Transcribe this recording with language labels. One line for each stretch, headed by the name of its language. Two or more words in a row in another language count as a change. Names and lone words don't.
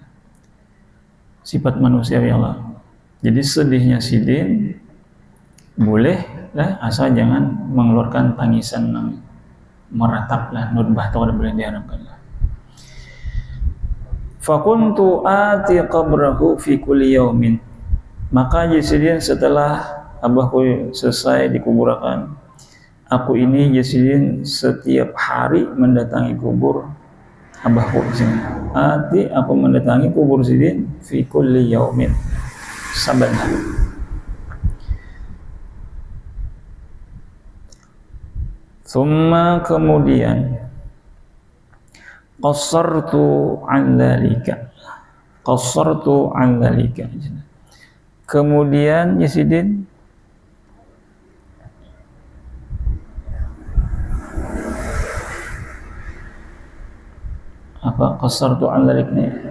Banjar: Sifat manusia ya Allah. Jadi sedihnya sidin boleh lah, asal jangan mengeluarkan tangisan yang meratap lah, nudbah atau boleh diharapkan lah.
Arabic: فكنت آتي قبره في كل يوم,
Banjar: maka jasidin setelah abahku selesai dikuburkan, aku ini jasidin setiap hari mendatangi kubur abahku di sini. Ati aku mendatangi kubur sidin
Arabic: في كل يوم,
Banjar: saban hari. Summa kemudian
Arabic: قصرت عن ذلك,
Banjar: kemudian Yazidin apa
Arabic: قصرت عن ذلك
Banjar: nih.